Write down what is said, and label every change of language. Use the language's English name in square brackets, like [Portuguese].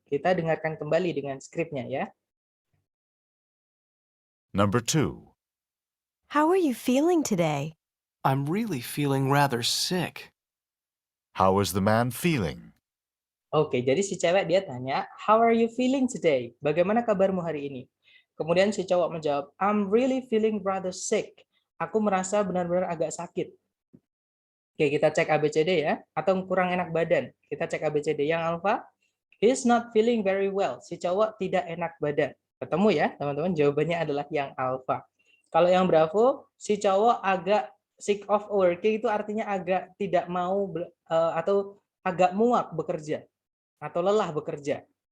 [Indonesian] Kita dengarkan kembali dengan skripnya ya. [English] Number 2. How are you feeling today? I'm really feeling rather sick. How is the man feeling? [Indonesian] Oke, jadi si cewek dia tanya, [English] how are you feeling today? [Indonesian] Bagaimana kabarmu hari ini? Kemudian si cowok menjawab, [English] I'm really feeling rather sick. [Indonesian] Aku merasa benar-benar agak sakit. Oke, kita cek ABCD ya, atau kurang enak badan. Kita cek ABCD. Yang [English] Alpha, he's not feeling very well. [Indonesian] Si cowok tidak enak badan. Ketemu ya, teman-teman, jawabannya adalah yang Alpha. Kalau yang Bravo, si cowok agak [English] sick of working, [Indonesian] itu artinya agak tidak mau atau agak muak bekerja atau lelah bekerja.